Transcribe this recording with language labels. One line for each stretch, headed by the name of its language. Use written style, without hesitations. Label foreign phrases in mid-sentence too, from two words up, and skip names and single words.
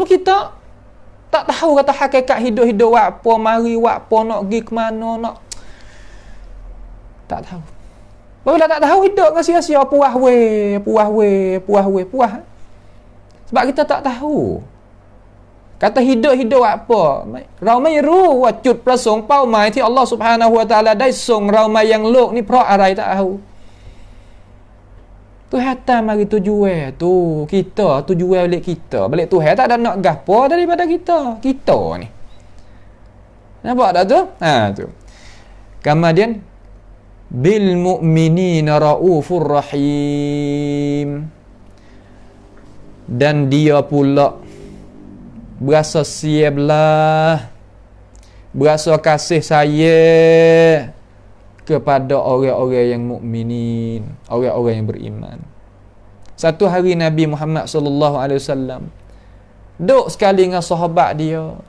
Malay: Kita tak tahu kata hakikat hidup-hidup apa, mari apa, nak pergi ke mana, nak. Tak tahu. Bila tak tahu hidup dengan sia-sia, puas. Sebab kita tak tahu. Kata hidup apa? Ramai
Thai: รู้ว่าจุดประสงค์เป็นไหม ที่ Allah Subhanahu wa taala ได้ส่งเรามายังโลกนี่เพราะอะไร
Malay: tak tahu. Tuhan mari tujuan tu kita, tujuan balik kita. Balik Tuhan tak ada nak gapo daripada kita. Kita ni. Nampak tak tu? Ha tu. Kemudian
Arabic: بالمؤمنين رؤوف رحيم.
Malay: Dan dia pula berasa siaplah, berasa kasih sayang kepada orang-orang yang mukminin, orang-orang yang beriman. Satu hari Nabi Muhammad sallallahu alaihi wasallam duduk sekali dengan sahabat dia.